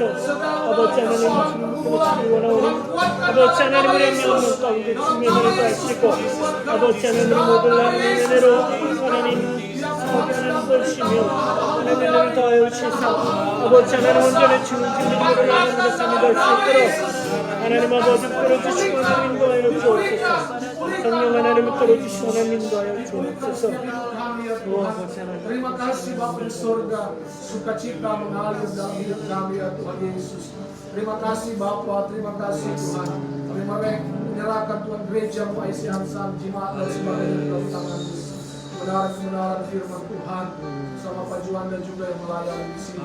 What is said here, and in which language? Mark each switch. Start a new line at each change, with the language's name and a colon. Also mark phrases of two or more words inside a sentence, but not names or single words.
Korean: 아버지 하나님 들으시기 원하오니 아버지 하나님 우리 한 명 가운데 주님의 은혜를 더하시고 아버지 하나님 모든 하나님의 은혜로 하나님 하나님 보시며 하나님의 은혜를 더하여 주시사 아버지 하나님 온전히 주님의 믿음으로 나아가는 삶이 될 수 있도록 하나님 아버지 끌어주시고 하나님 인도하여 주옵소서. 성령 하나님을 끌어주시고 하나님 인도하여 주옵소서.
Indonesian: Terima kasih Bapa di surga, sukacita mengalir dalam hidup kami ya Tuhan Yesus. Terima kasih Bapa, terima kasih Tuhan. Kami menyerahkan Tuhan gereja-Mu IC Hansan, jemaat dan sebagainya dalam tangan-Mu. Kebenaran firman Tuhan sama Pak Juanda juga yang melayani di sini.